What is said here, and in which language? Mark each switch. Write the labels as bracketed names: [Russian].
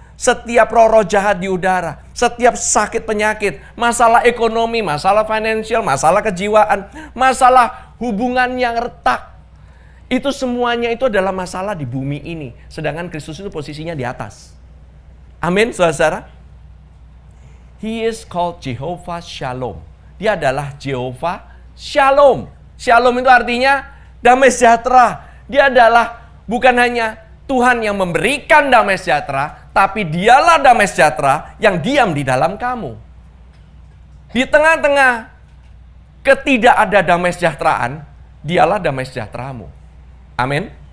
[Indonesian] Setiap roh-roh jahat di udara, setiap sakit penyakit, masalah ekonomi, masalah financial, masalah kejiwaan, masalah hubungan yang retak. Itu semuanya itu adalah masalah di bumi ini. Sedangkan Kristus itu posisinya di atas. Amin, saudara. [English] He is called Jehovah Shalom. [Indonesian] Dia adalah Jehovah Shalom. Shalom itu artinya damai sejahtera. Dia adalah bukan hanya Tuhan yang memberikan damai sejahtera, tapi dialah damai sejahtera yang diam di dalam kamu. Di tengah-tengah ketidakada damai sejahteraan, dialah damai sejahteramu. Amin.